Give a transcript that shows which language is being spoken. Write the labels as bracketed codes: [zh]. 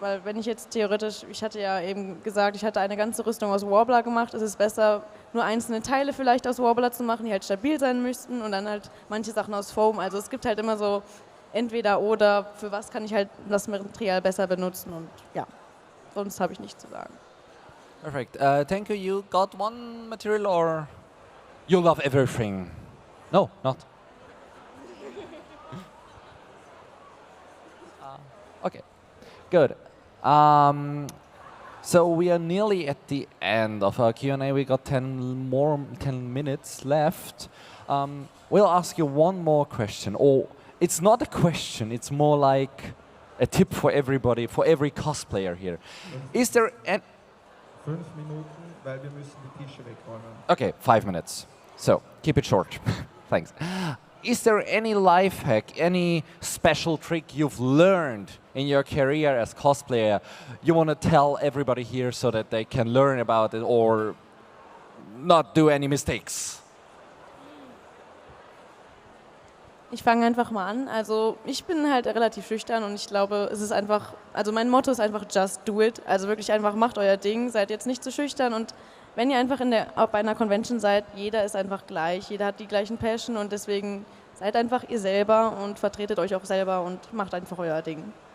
[de] Weil wenn ich jetzt theoretisch, ich hatte ja eben gesagt, ich hatte eine ganze Rüstung aus Warbler gemacht, ist es besser, nur einzelne Teile vielleicht aus Warbler zu machen, die halt stabil sein müssten und dann halt manche Sachen aus Foam. Also es gibt halt immer so entweder oder, für was kann ich halt das Material besser benutzen und ja, sonst habe ich nichts zu sagen. [en] Perfect. Thank you. You got one material or you love everything? No, not. Okay, good. So we are nearly at the end of our Q&A. We got 10 minutes left. We'll ask you one more question. Or it's not a question. It's more like a tip for everybody, for every cosplayer here. Is there an [de] 5 Minuten, weil wir müssen die Tische wegräumen. [en] Okay, 5 minutes. So, keep it short. Thanks. Is there any life hack, any special trick you've learned in your career as cosplayer you want to tell everybody here so that they can learn about it or not do any mistakes? [de] Ich fange einfach mal an. Also ich bin halt relativ schüchtern und ich glaube, es ist einfach, also mein Motto ist einfach [en] just do it. [de] Also wirklich einfach macht euer Ding, seid jetzt nicht zu schüchtern und wenn ihr einfach bei einer Convention seid, jeder ist einfach gleich, jeder hat die gleichen Passion und deswegen seid einfach ihr selber und vertretet euch auch selber und macht einfach euer Ding.